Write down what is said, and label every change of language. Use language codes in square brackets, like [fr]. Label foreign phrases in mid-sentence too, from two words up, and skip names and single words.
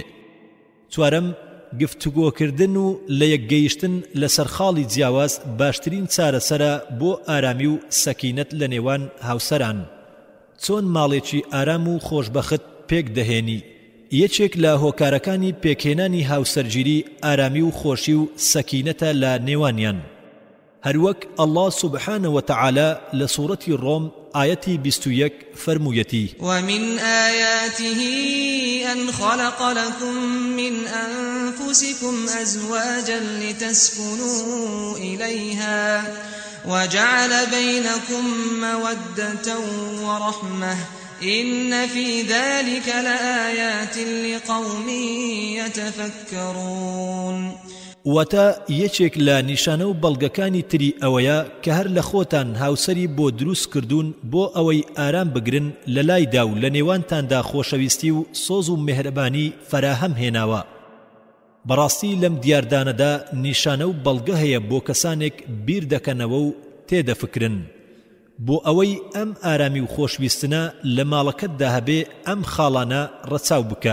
[ckb] چوارەم گفتوگۆکردن و لە یەکگەیشتن لەسەر خاڵی جیاواز باشترین چارەسەرە بۆ ئارامی و سەکینەت لە نێوان هاوسەران. چۆن ماڵێکی ئارام و خۆشبەخت پێک دەهێنی؟ یەکێک لە هۆکارەکانی پێکهێنانی هاوسەرگیری ئارامی و خۆشی و سەکینەتە لە نێوانیان. [ar] هەروەک الله سبحانه وتعالى لسورة الروم آية 21 فرمويتي ومن آياته أن خلق لكم من أنفسكم أزواجا لتسكنوا إليها وجعل بينكم مودة ورحمة إن في ذلك لآيات لقوم يتفكرون. [ckb] وتا یەکێک لە نیشانە و بەڵگەکانی تری ئەوەیە کە هەر لە خۆتان هاوسەری بۆ دروست کردوون بۆ ئەوەی ئارام بگرن لە لایدا و لە نێوانتاندا خۆشەویستی و سۆز و مێهرەبانی فەراهەم هێناوە. بەڕاستی لەم دیاردانەدا نیشانە و بەڵگە هەیە بۆ کەسانێک بیر دەکەنەوە و تێدەفکرن بۆ ئەوەی ئەم ئارامی و خۆشویستنە لە ماڵەکەتدا هەبێ ئەم خاڵانە ڕەچاو بکە.